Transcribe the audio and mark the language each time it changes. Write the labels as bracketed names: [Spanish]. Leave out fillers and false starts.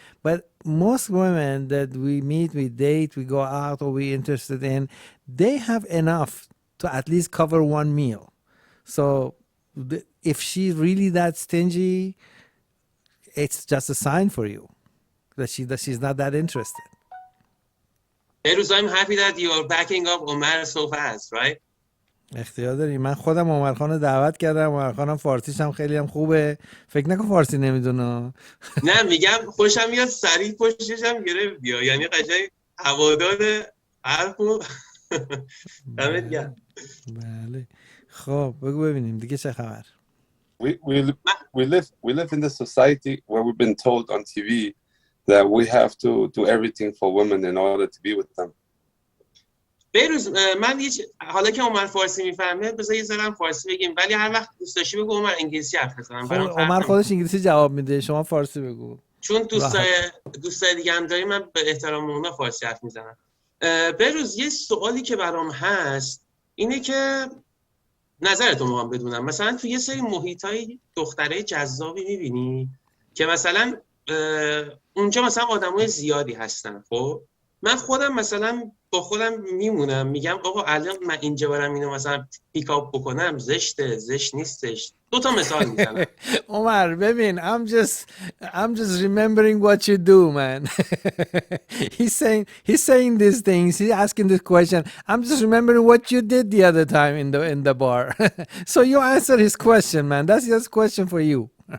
[English] But most women that we meet, we date, we go out, or we're interested in, they have enough to at least cover one meal. So if she's really that stingy, it's just a sign for you that she's not that interested. Behrouz, I'm happy that you are backing up Omar so fast, right? [Persian] اختیار داری. من خودم عمر خان دعوت کردم. عمر خانم فارسیش هم خیلی هم خوبه. فکر نکن فارسی نمیدونه. نه میگم خوشم میاد سریع پشتش هم گرفت بیا. یعنی قشنگ هوادار حرفو دمت گرم. بله. خب بگو ببینیم دیگه چه خبر. [English] We live in the society where we've been told on TV that we have to do everything for women in order to be with them. [Persian] بهروز من حالا که عمر فارسی میفهمه بذار یه ذره فارسی بگیم، ولی هر وقت دوست داشتی بگو عمر انگلیسی حرف بزنم. خب عمر خودش انگلیسی جواب میده، شما فارسی بگو. چون دوستای دیگه هم داری، من به احترام اونا فارسی حرف میزنم. بهروز یه سوالی که برام هست اینه که نظرتو میخوام بدونم. مثلا تو یه سری محیطای دخترای جذابی میبینی که مثلا اونجا مثلا آدمای زیادی هستن، خب من خودم مثلا با خودم میمونم میگم آقا الان من اینجا برم اینو مثلا پیک اپ بکنم، زشته، زشت نیستش. دو تا مثال میزنم. [English] عمر [Persian] ببین [English] I'm just remembering what you do, man. he's saying these things, he's asking this question. I'm just remembering what you did the other time in the bar. So you answer his question, man. That's his question for you.